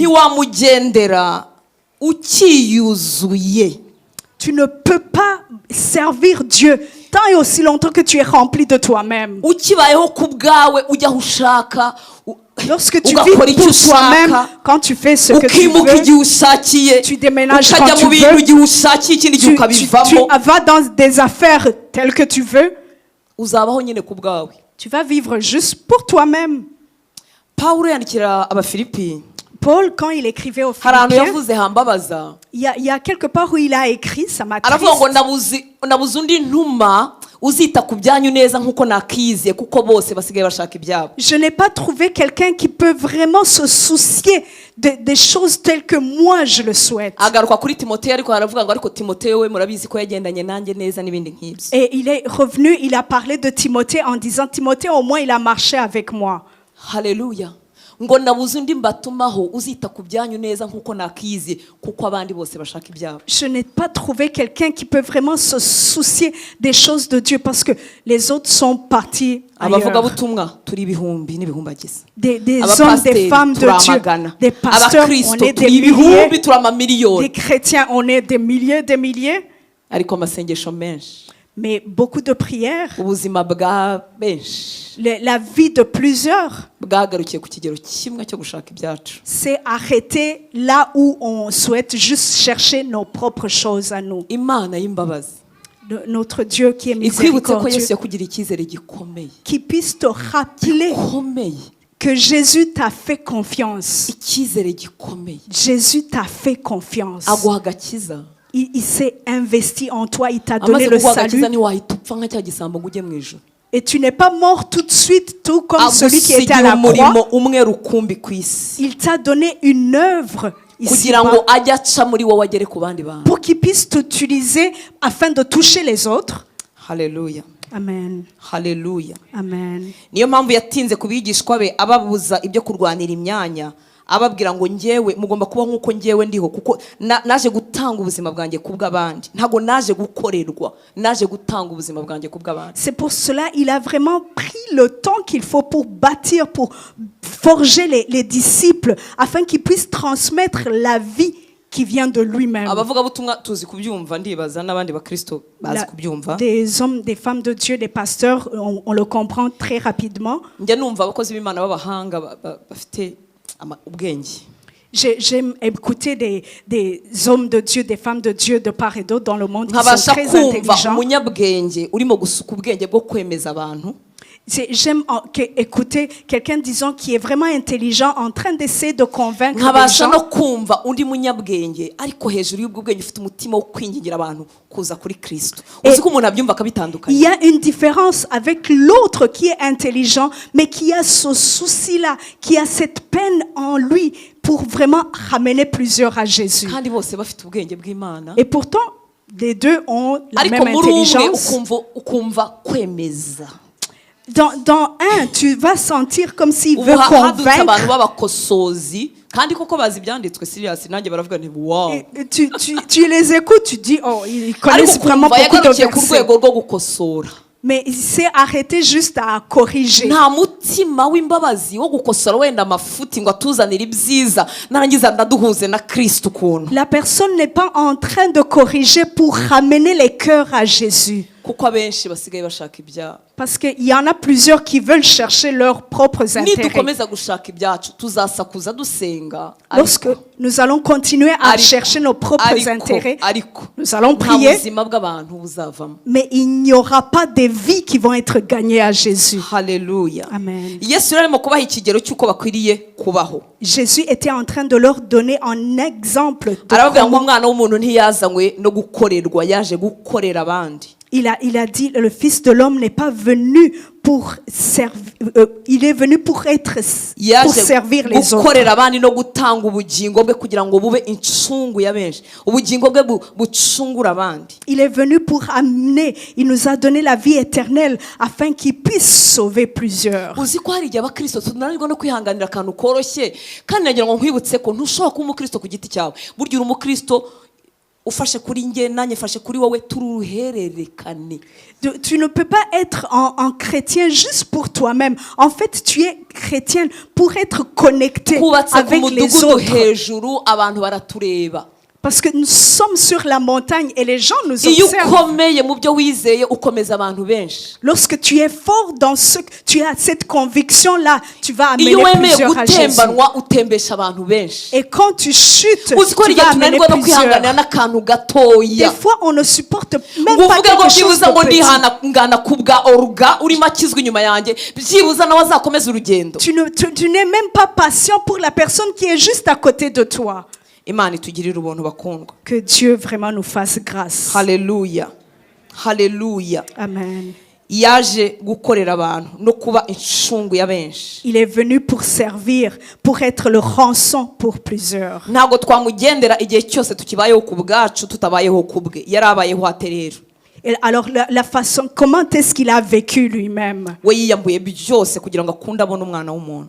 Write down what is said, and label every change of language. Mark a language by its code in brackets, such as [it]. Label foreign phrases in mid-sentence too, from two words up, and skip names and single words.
[rw] Ntiwamugendera ukiyuzuye. [fr] Tu ne peux pas servir Dieu tant et aussi longtemps que tu es rempli de toi-même. [rw] Ukibayeho ku bwawe ujya aho ushaka, [fr] Lorsque tu [rw] ugakora [fr] vis [rw] icyo [fr] pour toi-même, [rw] ushaka, [fr] quand tu fais ce que tu [rw] ukimuka [fr] veux, [rw] igihe ushakiye, [fr] tu déménages [rw] ukajya [fr] quand tu [rw] mu bintu [fr] veux, [rw] igihe ushakiye, ikindi gihe [fr] tu [rw] ukabivamo, [fr] vas dans des affaires telles que tu veux, [rw] uzabaho nyine ku bwawe. [fr] tu vas vivre juste pour toi-même. [rw] Pawulo yandikira Abafilipi, [fr] Paul, quand il écrivait aux [rw] hari ahantu [fr] Philippiens, [rw] yavuze hambabaza, [fr] il y a quelque part où il a écrit, ça m'a [rw] aravuga ngo [fr] triste. [rw] nabuze undi ntuma uzita ku byanyu neza nk'uko nakiyiziye, kuko bose basigaye bashaka ibyabo. [fr] Je n'ai pas trouvé quelqu'un qui peut vraiment se soucier des choses telles que moi je le souhaite. [rw] Agaruka kuri Timoteyo, ariko aravuga ngo ariko Timoteyo we murabizi ko yagendanye nanjye neza n'ibindi nk'ibyo. [fr] Et il est revenu, il a parlé de Timothée en disant, Timothée, au moins il a marché avec moi. [rw] Haleluya. Ngo nabuze undi mbatumaho uzita ku byanyu neza nk'uko nakiyiziye, kuko abandi bose bashaka ibyabo. [fr] Je n'ai pas trouvé quelqu'un qui peut vraiment se soucier des choses de Dieu parce que les autres sont partis ailleurs. [rw] Abavugabutumwa turi ibihumbi n'ibihumbagiza. [fr] Des hommes, des femmes de Dieu, des pasteurs, on [rw] Abakristo [fr] est des [rw] turi ibihumbi, [fr] milliers, [rw] turi amamiliyoni. [fr] des chrétiens, on est des milliers, [rw] Ariko amasengesho menshi, [fr] mais beaucoup de prières, [rw] ubuzima bwa benshi [fr] la vie de plusieurs [rw] bwagarukiye ku kigero kimwe cyo gushaka ibyacu. [fr] s'est arrêtée là où on souhaite juste chercher nos propres choses à nous. [rw] Imana y'imbabazi [fr] Notre Dieu qui est [rw] ikwibutse ko [fr] miséricordieux, [rw] Yesu yakugiriye icyizere gikomeye, [fr] qui puisse te rappeler [rw] gikomeye, [fr] que Jésus t'a fait confiance. [rw] icyizere gikomeye, [fr] Jésus t'a fait confiance. [rw] aguha agakiza. [fr] Il s'est investi en toi, il t'a donné [rw] Amaze [fr] le [rw] kuguha [fr] salut. [rw] agakiza ntiwahita upfa nka cya gisambo ngo ujye mu ijuru. [fr] Et tu n'es pas mort tout de suite, tout comme celui qui était à [rw] Agusigira [fr] la [rw] umurimo [fr] croix. [rw] umwe rukumbi ku isi, [fr] Il t'a donné une œuvre ici [rw] kugira ngo ajye aca muri wowe agere ku bandi bantu. [fr] pour qu'il puisse t'utiliser afin de toucher les autres. [rw] Haleluya. Amen. Haleluya. Amen. Niyo mpamvu yatinze ku bigishwa be ababuza ibyo kurwanira imyanya, ababwira ngo njyewe mugomba kuba nk'uko njyewe ndiho, kuko naje gutanga ubuzima bwanjye ku bw'abandi, ntabwo naje gukorerwa, naje gutanga ubuzima bwanjye ku bw'abandi. [fr] C'est pour cela il a vraiment pris le temps qu'il faut pour bâtir, pour forger les disciples, afin qu'ils puissent transmettre la vie qui vient de lui-même. [rw] Abavugabutumwa tuzi kubyumva, ndibaza n'abandi bakristo bazi kubyumva. [fr] Des hommes, des femmes de Dieu, des pasteurs, on le comprend très rapidement. [rw] Njya numva abakozi b'Imana b'abahanga bafite ubwenge. [fr] J'aime écouter des hommes de Dieu, des femmes de Dieu de part et d'autre dans le monde qui sont [rw] nkabasha [fr] très [rw] kumva [fr] intelligents. [rw] umunyabwenge urimo gusuka ubwenge bwo kwemeza abantu. [fr] J'aime écouter quelqu'un disant qui est vraiment intelligent en train d'essayer de convaincre les [rw] nkabasha no [fr] gens. [rw] kumva undi munyabwenge ariko hejuru y'ubwo bwenge ufite umutima wo kwingingira abantu kuza kuri Kristo. Uzi ko umuntu abyumva [fr] Il [rw] akabitandukanye. [fr] y a une différence avec l'autre qui est intelligent, mais qui a ce souci-là, qui a cette peine en lui pour vraiment ramener plusieurs à Jésus. [rw] kandi bose bafite ubwenge bw'Imana. [fr] Et pourtant, les deux ont la [rw] ariko [fr] même [rw] muri umwe [fr] intelligence. [rw] ukumva kwemeza. [fr] Dans un, tu vas sentir comme s'il [rw] ubu [fr] veut [rw] hadutse abantu [fr] convaincre. [rw] b'abakosozi kandi koko bazi ibyanditswe serious nanjye baravuga nti wow. [fr] Et tu les écoutes, tu dis, oh, ils [rw] ariko [fr] connaissent vraiment [rw] ukumva [fr] beaucoup de [rw] yagarukiye ku [fr] versets. [rw] rwego rwo gukosora. [fr] Mais il s'est arrêté juste à corriger. [rw] nta mutima w'imbabazi wo gukosora wenda amafuti ngo atuzanire ibyiza narangiza ndaduhuze na Kristo ukuntu. [fr] La personne n'est pas en train de corriger pour ramener les cœurs à Jésus. [rw] kuko abenshi basigaye bashaka ibyabo. [fr] Parce qu'il y en a plusieurs qui veulent chercher leurs propres intérêts. [rw] nidukomeza gushaka ibyacu tuzasakuza dusenga. [fr] Lorsque nous allons continuer à [rw] Ariko, [fr] chercher nos propres intérêts, [rw] ariko [fr] nous allons [rw] nta [fr] prier, [rw] buzima bw'abantu buzavamo. [fr] mais il n'y aura pas des vies qui vont être gagnées à Jésus. [rw] Haleluya. Amen. Yesu rero arimo kubaha ikigero cy'uko bakwiriye kubaho. [fr] Jésus était en train de leur donner un exemple de [rw] aravuga ngo [fr] comment [rw] umwana w'umuntu ntiyazanywe no gukorerwa yaje gukorera abandi. [fr] il a dit, le Fils de l'homme n'est pas venu pour servir, il est venu pour [rw] yaje [fr] servir les autres. [rw] gukorera abandi no gutanga ubugingo bwe kugira ngo bube incungu ya benshi, ubugingo bwe bucungura abandi. [fr] Il est venu pour amener, il nous a donné la vie éternelle afin qu'il puisse sauver plusieurs. [rw] uzi ko hari igihe abakristo tunanirwa no kwihanganira akantu koroshye kandi nagira ngo nkwibutse ko ntushobora kuba umukristo ku giti cyawe. burya uri umukristo ufashe kuri njye nanjye fashe kuri wowe turi uruhererekane. [fr] Tu ne peux pas être en chrétien juste pour toi-même. En fait, tu es chrétienne pour être connecté [rw] kubatse ku [fr] avec les [rw] mudugudu [fr] autres. [rw] hejuru abantu baratureba. [fr] Parce que nous sommes sur la montagne et les gens nous [rw] iyo [fr] observent. [rw] ukomeye mu byo wizeye ukomeza abantu benshi. [fr] Lorsque tu es fort dans ce que tu as cette conviction-là, tu vas amener [rw] iyo wemeye [fr] plusieurs à Jésus. [rw] gutembanwa utembesha abantu benshi. [fr] Et quand tu chutes, [rw] uzi ko [fr] tu [rw] igihe [fr] vas amener [rw] tunanirwa no kwihanganira [fr] plusieurs. [rw] n'akantu gatoya. [fr] Des fois, on ne supporte même [rw] ngo [fr] pas [rw] uvuge ngo [fr] quelque chose [rw] byibuza ngo [fr] de petit. [rw] ndihangana ku bwa oruga urimo akizwa inyuma yanjye byibuza nawe azakomeza urugendo. [fr] Tu n'es même pas patient pour la personne qui est juste à côté de toi. [rw] Imana itugirire ubuntu bakundwa. [fr] Que Dieu vraiment nous fasse grâce. [rw] Haleluya, haleluya. Amen. yaje gukorera abantu no kuba incungu ya benshi. [fr] Il est venu pour servir, pour être le rançon pour plusieurs. [rw] ntabwo twamugendera igihe cyose tukibayeho ku bwacu tutabayeho ku bwe. yarabayeho ate rero? [fr] Et alors la façon, comment est-ce qu'il a vécu lui-même? [rw] we yiyambuye byose kugira ngo akunde abone umwana w'umuntu.